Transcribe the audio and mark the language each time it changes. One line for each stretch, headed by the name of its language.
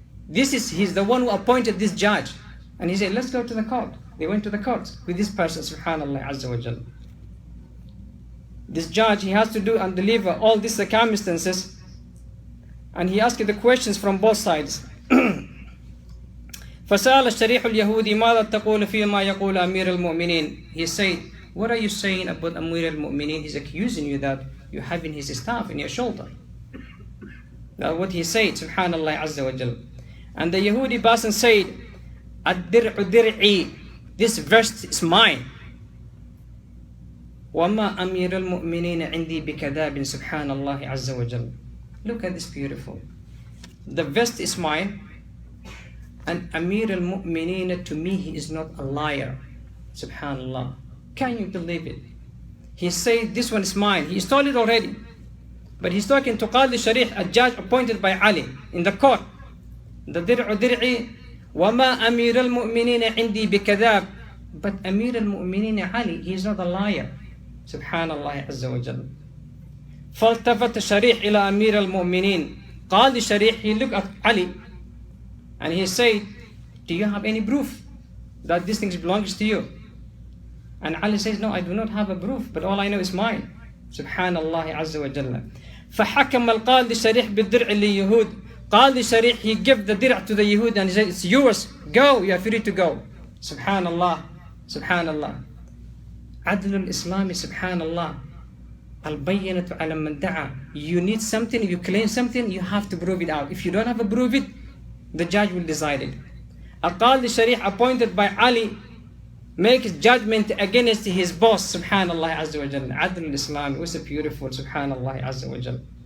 English: He's the one who appointed this judge. And he said, let's go to the court. They went to the court with this person, subhanallah azza wa jalla. This judge, he has to do and deliver all these circumstances. And he asked the questions from both sides.
Arabic: فسأل الشريح اليهودي ماذا تقول فيما يقول أمير المؤمنين.
English: He said, what are you saying about Amir al-Mu'minin? He's accusing you that you're having his staff in your shoulder. That's what he said, subhanallah azza wa jal. And the Yehudi person said,
Arabic: ad-dir'u dir'i,
English: this verse is mine.
Arabic: وَمَا أَمِيرَ الْمُؤْمِنِينَ عِنْدِي بِكَذَابٍ سُبْحَانَ اللَّهِ عَزَّ وَجَلَّ.
English: Look at this beautiful. The vest is mine, and Amir al-Mu'mineen, to me, he is not a liar. Subhanallah. Can you believe it? He said, this one is mine. He stole it already. But he's talking to Qadi Sharih, a judge appointed by Ali in the court.
Arabic: The dir'u dir'i, وَمَا أَمِيرَ الْمُؤْمِنِينَ عِنْدِي بِكَذَابٍ.
English: But Amir al-Mu'mineen Ali, he is not a liar. Subhanallah azza wa jalla.
Arabic: فالتفت شريح إلى أمير المؤمنين.
English: Qadi Sharih, he looked at Ali and he said, do you have any proof that this thing belongs to you? And Ali says, no, I do not have a proof, but all I know is mine. Subhanallah azza wa jalla.
Arabic: فحكم القاضي شريح بالدرع لليهود.
English: Qadi Sharih, he gave the dir'a to the Yehud and he said, it's yours, go, you are free to go. Subhanallah, subhanallah.
Arabic: عدل الإسلام, subhanallah. البينة على من دعا.
English: You need something, you claim something, you have to prove it out. If you don't have to prove it, the judge will decide it. A Qadi Sharih appointed by Ali makes judgment against his boss, subhanallah azza wa jalla. Adl al-Islam, it was a beautiful, subhanallah azza wa jalla.